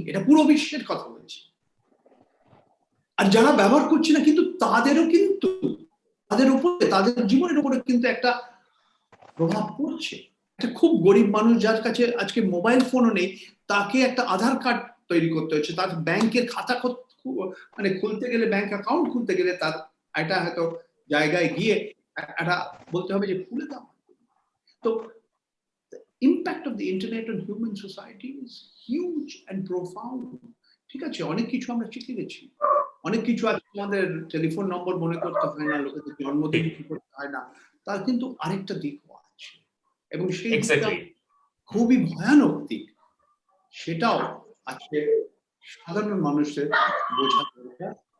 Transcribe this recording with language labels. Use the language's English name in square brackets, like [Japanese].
[Bangla] এটা পুরো বিশ্বের কথা বলছি। আর যারা ব্যবহার করছে না, কিন্তু তাদেরও কিন্তু তাদের উপরে, তাদের জীবনের উপরে কিন্তু একটা প্রভাব পড়ছে। একটা খুব গরিব মানুষ যার কাছে আজকে মোবাইল ফোনও নেই, তাকে একটা আধার কার্ড তৈরি করতে হচ্ছে, তার ব্যাংকের খাতা মানে খুলতে গেলে, ব্যাংক অ্যাকাউন্ট খুলতে গেলে তার একটা হয়তো জায়গায় গিয়ে একটা বলতে হবে যে খুলে দাও। [English] তো impact of the internet on human society is huge and profound. [Bangla] ঠিক আছে, অনেক কিছু আমরা শিখে গেছি, অনেক কিছু আজকে আমাদের টেলিফোন নম্বর মনে করতে হয় না, লোকেদের জন্মদিন কি করতে হয় না, তার কিন্তু আরেকটা দিকও আছে, এবং সেই দিকটা খুবই ভয়ানক দিক, সেটাও আজকে সাধারণ মানুষের বোঝা দরকার।